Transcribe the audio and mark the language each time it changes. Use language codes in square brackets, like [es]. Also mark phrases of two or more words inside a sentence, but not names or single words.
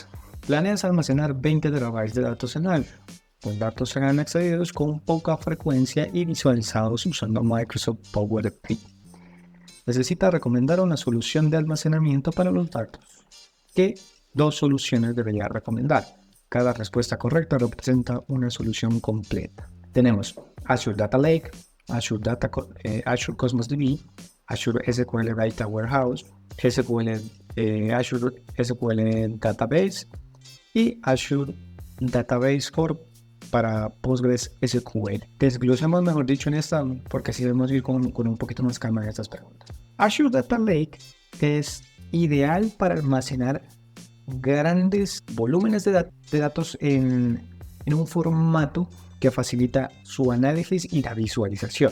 [es] ¿Planeas almacenar 20 terabytes de datos en Azure? Los datos serán accedidos con poca frecuencia y visualizados usando Microsoft Power BI. Necesita recomendar una solución de almacenamiento para los datos. ¿Qué dos soluciones debería recomendar? Cada respuesta correcta representa una solución completa. Tenemos Azure Data Lake, Azure Cosmos DB, Azure SQL Data Warehouse, Azure SQL Database y Azure Database para Postgres SQL. Desglosemos, mejor dicho, en esta, porque así debemos ir con un poquito más calma en estas preguntas. Azure Data Lake es ideal para almacenar grandes volúmenes de datos en un formato que facilita su análisis y la visualización.